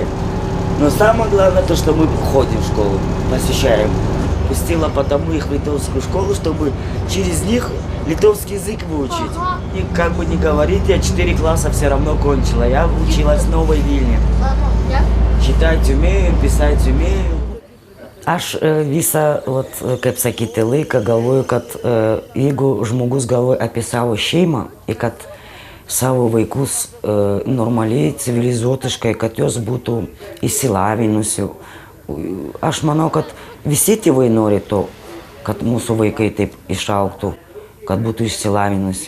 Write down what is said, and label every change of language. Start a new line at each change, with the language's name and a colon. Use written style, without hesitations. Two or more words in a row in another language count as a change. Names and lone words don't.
Russian: Но самое главное то, что мы ходим в школу, посещаем. Пустила потому их в литовскую школу, чтобы через них литовский язык выучить. И как бы ни говорить, я 4 класса все равно кончила. Я училась в Новой Вильне. Читать умею, писать умею.
Lithuanian: Aš visą, kaip sakyti, laiką galvoju, kad jeigu žmogus galvoja apie savo šeimą ir kad savo vaikus normaliai, civilizuotiškai, kad jos būtų išsilavinusių. Aš manau, kad visi tėvai nori to, kad mūsų vaikai taip išaugtų, kad būtų išsilavinusių.